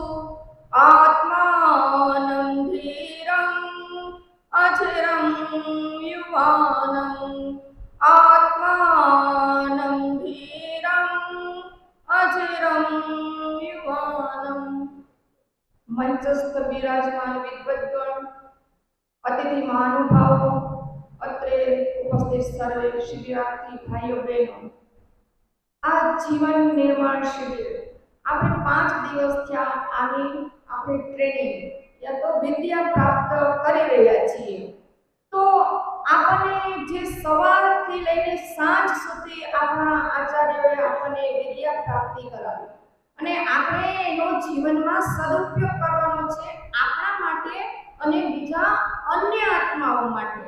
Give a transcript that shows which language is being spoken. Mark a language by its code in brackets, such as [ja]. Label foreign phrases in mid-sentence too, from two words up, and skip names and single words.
[sa] आत्मानं धीरम् अजरं युवानम् आत्मानं धीरम् अजरं युवानम्। [hi] मंचस्थ विराजमान विद्वद्गण, अतिथि महानुभावो, [gu] અત્રે ઉપસ્થિત સર્વે શિબિરાર્થી ભાઈઓ બહેનો, આ જીવન નિર્માણ શિબિર આપણે 5 દિવસ થયા આની આપણે ટ્રેનિંગ યા તો વિદ્યા પ્રાપ્ત કરી રહ્યા છીએ। તો આપણને જે સવારથી લઈને સાંજ સુધી આપણા આચાર્યોએ આપણને વિદ્યા પ્રાપ્તિ કરાવી અને આપણે એનો જીવનમાં સદુપયોગ કરવાનો છે આપણા માટે અને બીજા અન્ય આત્માઓ માટે।